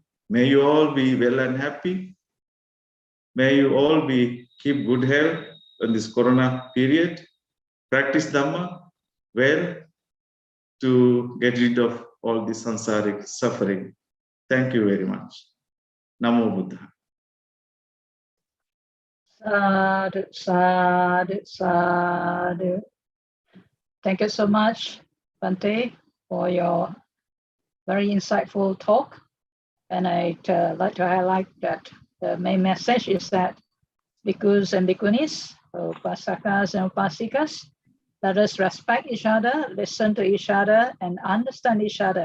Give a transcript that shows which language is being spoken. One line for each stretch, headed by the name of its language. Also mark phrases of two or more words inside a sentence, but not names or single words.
English: May you all be well and happy. May you all keep good health in this Corona period. Practice Dhamma well to get rid of all this samsaric suffering. Thank you very much.
Pali: Namo Buddha. Sadhu, sadhu, sadhu.
English: Thank you so much, Bhante, for your very insightful talk. And I'd like to highlight that the main message is that bhikkhus and bhikkhunis, Upāsakas and Upāsikās, let us respect each other, listen to each other, and understand each other.